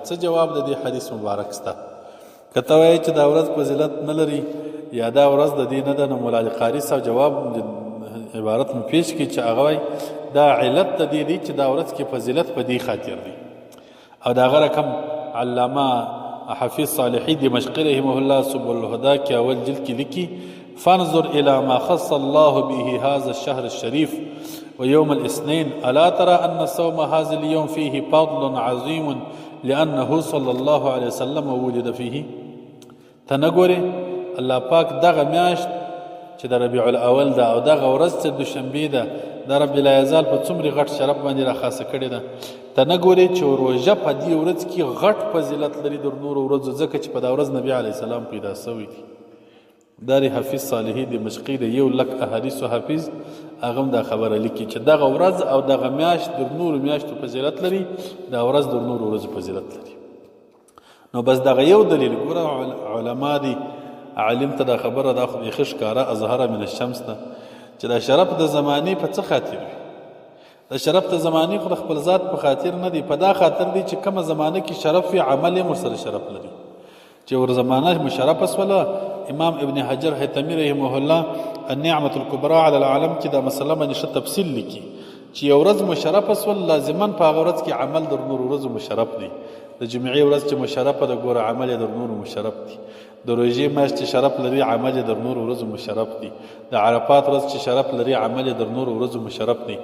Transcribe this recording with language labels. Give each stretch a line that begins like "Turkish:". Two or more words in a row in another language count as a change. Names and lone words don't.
Pashto: څه جواب د دې حدیث مبارک سته؟ که ته وایې چې دا ورځ فضیلت نه لري یا دا ورځ د دې نه ده، نو مولا علي قاري صاحب جواب عبارت مو پیش کړي چې هغه وایي دا علت د دې دی چې دا ورځ کې فضیلت په دې خاطر دی. او د هغه رقم علامه حفیظ صالحي دمشقي رحمه الله سبل الهدى کې اول جلد کې لیکي
Arabic: فانظر الى ما خص الله به هذا الشهر الشريف ويوم الاثنين ألا ترى أن صوم هذا اليوم فيه فضل عظيم لأنه صلى الله عليه وسلم ولد فيه.
Pashto: تنګوري الله پاک دغه میاشت چې د ربیع الاول ده او دغه ورځ چې دوشنبې ده د رب لا یزال په څومره غټ شرف باندې راخاصه کړې ده. تنګوري چې روژه په دې ورځ کې غټ فضیلت لري در نورو ورځو، ځکه چې په دا ورځ نبی علیه السلام پیدا سوی دی. دار حفیظ صالحي دمشقي د 100,000 احادیثو حافظ هغه هم دا خبره لیکي چې دغه ورځ او دغه میاشت در نورو میاشتو فضیلت لري، دا ورځ در نورو ورځو فضیلت لري. نو بس دغه یو دلیل ګوره علما دي عالم ته دا خبره دا خو بیخي ښکاره
Arabic: اظهره من الشمس
Pashto: ده چې دا شرف د زمانې په څه خاطر وي. د شرف د زمانې خو د خپل ذات په خاطر نه دی، په دا خاطر دی چې کومه زمانه کې شرف وي عمل یې ورسره شرف لري. چې ور زمانه مشرفه سوله، امام ابن حجر حتمی رحمه الله النعمة الكبرى على العالم کې دا مسله باندې ښه تفصیل لیکي چې یو ورځ مشرفه سول لازما په هغه ورځ کې عمل در نورو ورځو مشرف دی. د جمعې ورځ چې مشرفه ده ګوره عمل یې در نورو مشرف دی. د روژې میاشت چې شرف لري عمل یې در نورو ورځو مشرف دی. د عرفات ورځ چې شرف لري عمل یې در نورو ورځو مشرف دی.